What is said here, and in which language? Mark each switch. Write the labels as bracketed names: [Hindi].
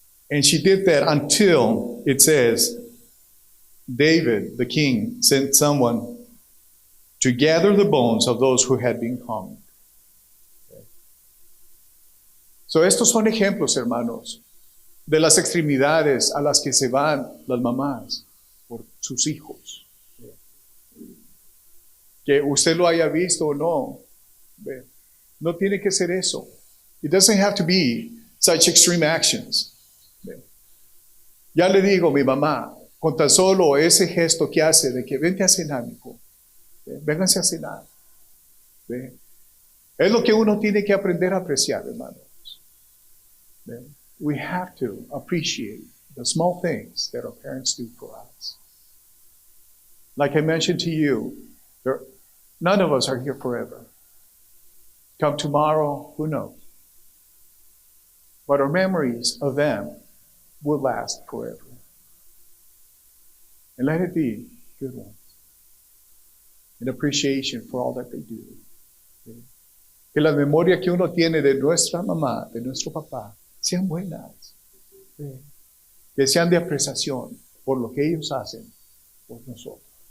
[English] And she did that until, it says, David, the king, sent someone to gather the bones of those who had been hung. Okay. [Spanish] So estos son ejemplos, hermanos, de las extremidades a las que se van las mamás por sus hijos. Que usted lo haya visto o no, no tiene que ser eso. [English] It doesn't have to be such extreme actions. [Spanish] Ya le digo, mi mamá, con tan solo ese gesto que hace de que vente a cenar, mijo, vénganse a cenar. Es lo que uno tiene que aprender a apreciar, hermanos. [English] We have to appreciate the small things that our parents do for us. Like I mentioned to you, none of us are here forever. Come tomorrow, who knows? But our memories of them will last forever. And let it be good ones. An appreciation for all that they do. [Spanish] Que la memoria que uno tiene de nuestra mamá, de nuestro papá, sean buenas. Que sean de apreciación por lo que ellos hacen por nosotros.